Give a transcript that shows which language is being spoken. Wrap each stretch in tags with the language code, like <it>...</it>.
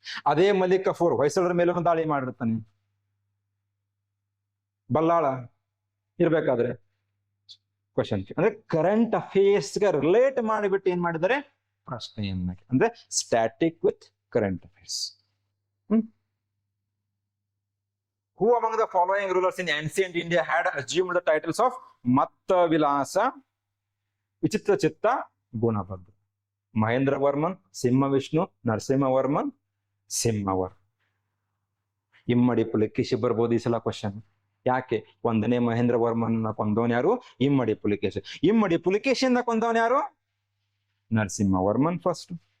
<kn>ಅದೇ ಮಲಿಕ್ ಕಫೂರ್ ಹೊಯ್ಸಳರ ಮೇಲೂ ದಾಳಿ ಮಾಡಿರ್ತಾನೆ. ಬಲ್ಲಾಳ ಇರ್ಬೇಕಾದ್ರೆ ಕ್ವಶನ್, ಅಂದ್ರೆ ಕರೆಂಟ್ ಅಫೇರ್ಸ್ಗೆ ರಿಲೇಟ್ ಮಾಡಿಬಿಟ್ಟು ಏನ್ ಮಾಡಿದ್ದಾರೆ? ಪ್ರಶ್ನೆಯನ್ನ, ಅಂದ್ರೆ static with current affairs.</kn> <en>Who among the following rulers in ancient India had assumed the titles of Matta Vilasa, Vichitra Chitta, Gunabhadra?</en> <kn>Mahendra Varman, ಸಿಂಹ ವಿಷ್ಣು, ನರಸಿಂಹವರ್ಮನ್, ಸಿಂಹವರ್. ಇಮ್ಮಡಿ ಪುಲಿಕೇಶಿ ಬರ್ಬೋದು ಈ ಸಲ ಕ್ವಶನ್. ಯಾಕೆ? 1ನೇ ಮಹೇಂದ್ರ ವರ್ಮನ್ ಕೊಂದವನ್ ಯಾರು? ಇಮ್ಮಡಿ ಪುಲಿಕೇಶಿ. ಇಮ್ಮಡಿ ಪುಲಿಕೇಶಿಯಿಂದ ಕೊಂದವನ್ ಯಾರು? ನರಸಿಂಹವರ್ಮನ್ ಫಸ್ಟ್.</kn>